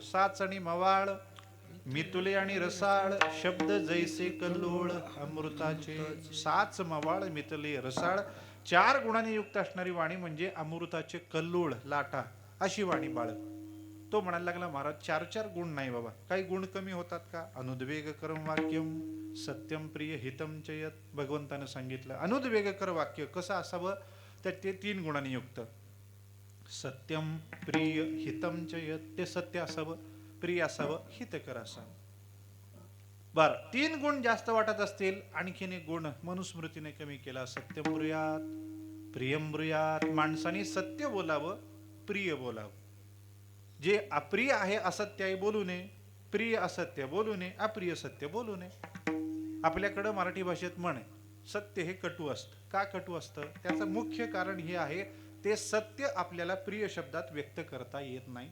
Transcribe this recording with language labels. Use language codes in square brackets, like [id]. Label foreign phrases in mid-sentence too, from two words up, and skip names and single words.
[mr] साच आणि मवाळ, मितुले आणि रसाळ, शब्द जैसे कल्लोळ अमृताचे. साच, मवाळ, मितले, रसाळ 4 गुणांनी युक्त असणारी वाणी म्हणजे अमृताचे कल्लोळ, लाटा, अशी वाणी बाळग. तो म्हणायला लागला, महाराज 4 गुण नाही बाबा, काही गुण कमी होतात का? [sa] अनुद्वेग करम वाक्यम सत्यम प्रिय हितम चयत. [mr] भगवंतानं सांगितलं [sa] अनुद्वेग कर वाक्य [mr] कसं असावं, तर ते 3 गुणांनी युक्त. [sa] सत्यम प्रिय हितम चयत, [mr] ते सत्य असावं, प्रिय असावं, हितकर असावं. बर, 3 गुण जास्त वाटत असतील, आणखीन एक गुण मनुस्मृतीने कमी केला. [sa] सत्यम ब्रूयात प्रियम ब्रूयात. [mr] माणसाने सत्य बोलावं, प्रिय बोलावं. जे अप्रिय आहे असत्य बोलू नये, प्रिय असत्य बोलू नये, अप्रिय सत्य बोलू नये. आपल्याकडं मराठी भाषेत म्हण आहे, सत्य हे कटू असतं. का कटू असतं? त्याचं मुख्य कारण हे आहे, ते सत्य आपल्याला प्रिय शब्दात व्यक्त करता येत नाही.